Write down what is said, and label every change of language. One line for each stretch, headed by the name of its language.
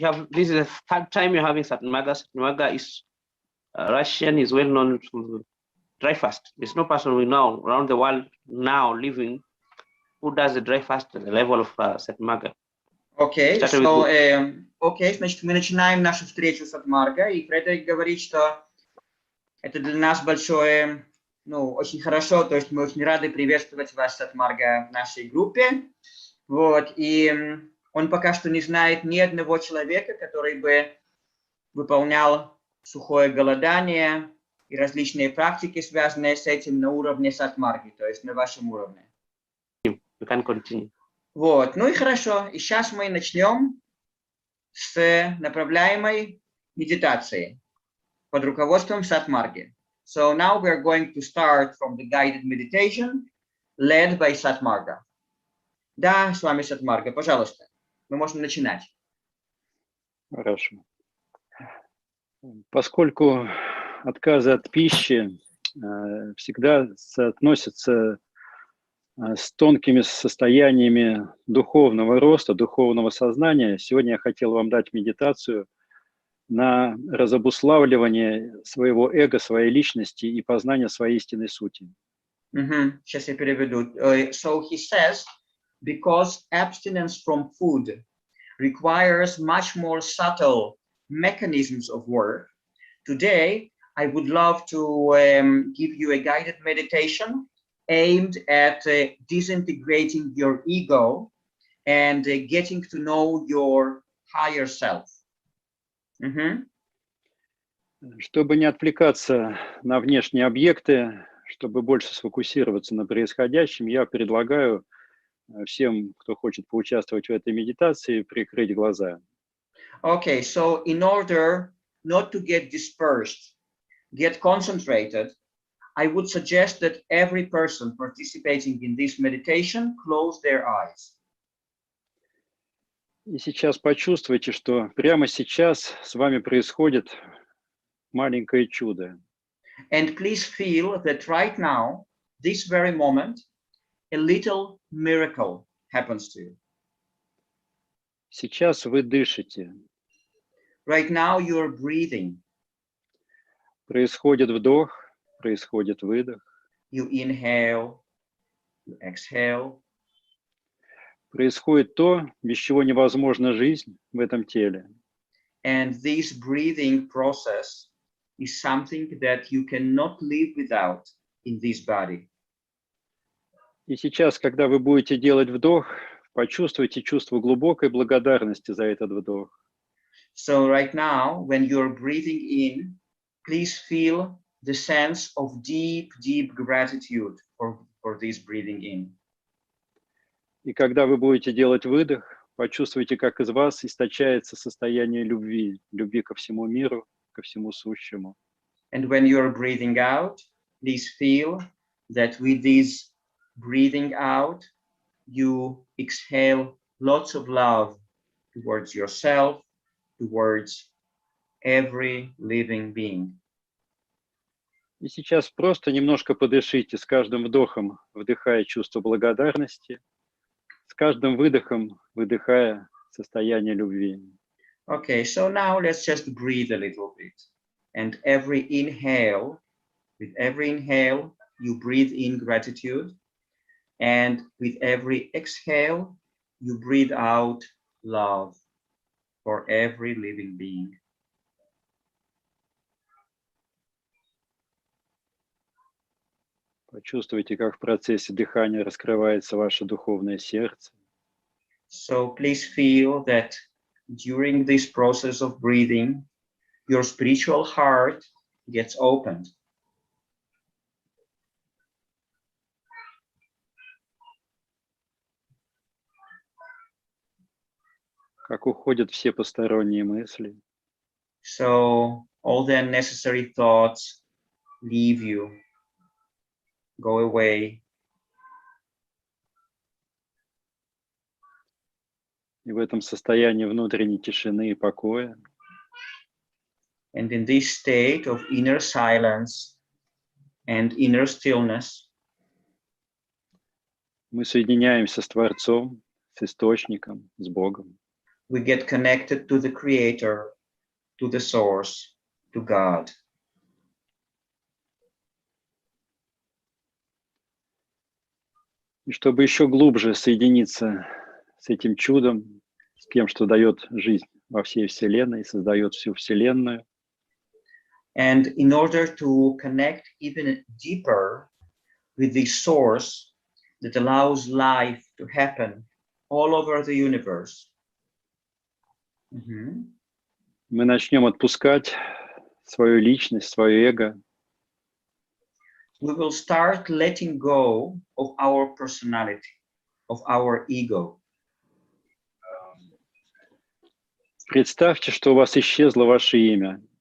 English: This is the third time you're having Sat Marga. Sat Marga is Russian, is well known to dry fast. There's no person we know around the world now living who does the dry fast at the level of Sat Marga.
Russian: Окей, значит, мы начинаем нашу встречу с Сат Марга, и Фредерик говорит, что это для нас большое, очень хорошо, то есть мы очень рады приветствовать вас, Сат Марга, в нашей группе. Вот, и он пока что не знает ни одного человека, который бы выполнял сухое голодание и различные практики, связанные с этим на уровне Сат Марги, то есть на вашем уровне.
English: You can continue.
Russian: Вот, и хорошо. И сейчас мы начнем с направляемой медитации под руководством Сат Марги.
English: So now we're going to start from the guided meditation led by Сат Марга.
Russian: Да, с вами Сат Марга, пожалуйста. Мы можем начинать. Хорошо. Поскольку отказы от пищи всегда соотносятся с тонкими состояниями духовного роста, духовного сознания, сегодня я хотел вам дать медитацию на разобуславливание своего эго, своей личности и познание своей истинной сути. Сейчас я переведу.
English: So he says, because abstinence from food requires much more subtle mechanisms of work, today I would love to give you a guided meditation aimed at disintegrating your ego and getting to know your higher self.
Russian: Чтобы не отвлекаться на внешние объекты, чтобы больше сфокусироваться на происходящем, я предлагаю всем, кто хочет поучаствовать в этой медитации, прикрыть глаза.
English: Okay, so in order not to get dispersed, get concentrated, I would suggest that every person participating in this meditation close their eyes.
Russian: И сейчас почувствуйте, что прямо сейчас с вами происходит маленькое чудо.
English: And please feel that right now, this very moment, a little miracle happens to you.
Russian: Сейчас вы дышите.
English: Right now you're breathing.
Russian: Происходит вдох, происходит выдох.
English: You inhale, you exhale.
Russian: Происходит то, без чего невозможна жизнь в этом теле.
English: And this breathing process is something that you cannot live without in this body.
Russian: И сейчас, когда вы будете делать вдох, почувствуйте чувство глубокой благодарности за этот вдох.
English: So right now, when you're breathing in, please feel the sense of deep, deep gratitude for this breathing in.
Russian: И когда вы будете делать выдох, почувствуйте, как из вас источается состояние любви, любви ко всему миру, ко всему сущему.
English: And when you're breathing out, please feel that with this breathing out, you exhale lots of love towards yourself, towards every living being.
Russian: И сейчас просто немножко подышите, с каждым вдохом вдыхая чувство благодарности, с каждым выдохом выдыхая состояние любви.
English: Okay, so now let's just breathe a little bit. And every inhale, with every inhale, you breathe in gratitude. And with every exhale, you breathe out love for every living being.
Russian: Почувствуйте, как в процессе дыхания раскрывается ваше духовное сердце.
English: So please feel that during this process of breathing, your spiritual heart gets opened.
Russian: Как уходят все посторонние мысли.
English: So all the unnecessary thoughts leave you, go away.
Russian: И в этом состоянии внутренней тишины и покоя
English: And in this state of inner silence and inner stillness,
Russian: мы соединяемся с Творцом, с Источником, с Богом.
English: we get connected to the Creator, to the Source, to God.
Russian: И чтобы еще глубже соединиться с этим чудом, с тем, что дает жизнь во всей Вселенной, создает всю Вселенную.
English: And in order to connect even deeper with the source that allows life to happen all over the universe,
Russian: мы начнем отпускать свою личность, свое эго.
English: we will start letting go of our personality, of our ego.
Russian: Представьте, что у вас исчезло ваше имя.